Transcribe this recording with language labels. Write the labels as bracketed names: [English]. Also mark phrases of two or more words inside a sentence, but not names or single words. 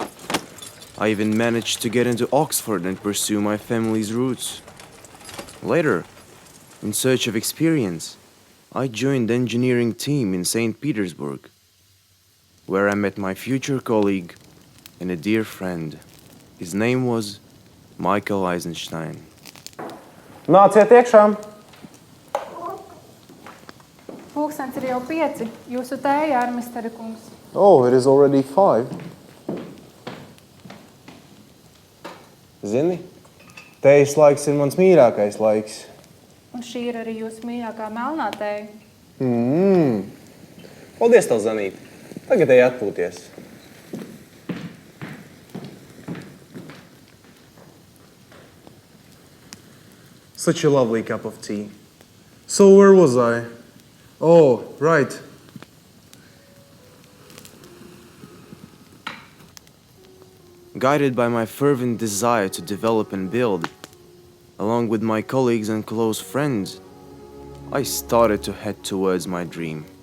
[English] I even managed to get into Oxford and pursue my family's roots. Later, in search of experience, I joined the engineering team in St. Petersburg, where I met my future colleague and a dear friend. His name was Michael Eisenstein. [Latvian] Nāciet iekšā! Pulkstens ir jau 5. Jūsu tēja, ārmisteri kungs. [English] Oh, it is already 5. [Latvian] Zini, tējas laiks ir mans mīļākais laiks. Un šī ir arī jūsu mīļākā melnā tēja. Paldies tev, Zanīt. Tagad ej atpūties. [English] Such a lovely cup of tea. So where was I? Oh, right. Guided by my fervent desire to develop and build, along with my colleagues and close friends, I started to head towards my dream.